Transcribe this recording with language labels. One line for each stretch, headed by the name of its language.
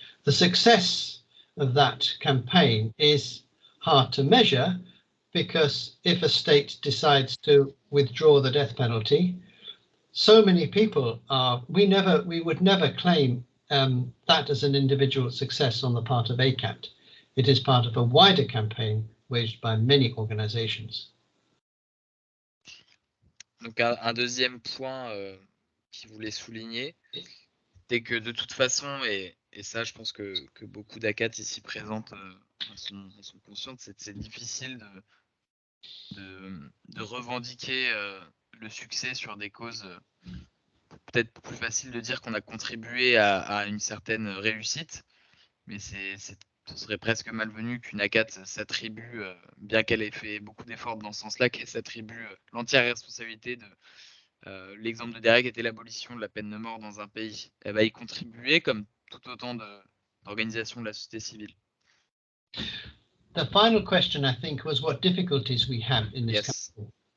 English: The success of that campaign is hard to measure, because if a state decides to withdraw the death penalty, so many people we would never claim that as an individual success on the part of ACAT. It is part of a wider campaign waged by many organizations.
French: Donc un deuxième point qu'il voulait souligner, c'est que de toute façon, et ça je pense que beaucoup d'ACAT ici présentes en sont conscientes, c'est difficile de revendiquer le succès sur des causes. Peut-être plus facile de dire qu'on a contribué à une certaine réussite, mais ce serait presque malvenu qu'une ACAT s'attribue, bien qu'elle ait fait beaucoup d'efforts dans ce sens-là, qu'elle s'attribue l'entière responsabilité de l'exemple de Derek était l'abolition de la peine de mort dans un pays. Elle va y contribuer comme tout autant d'organisations de la société civile.
English: The final question, I think, was what difficulties we have in this campaign.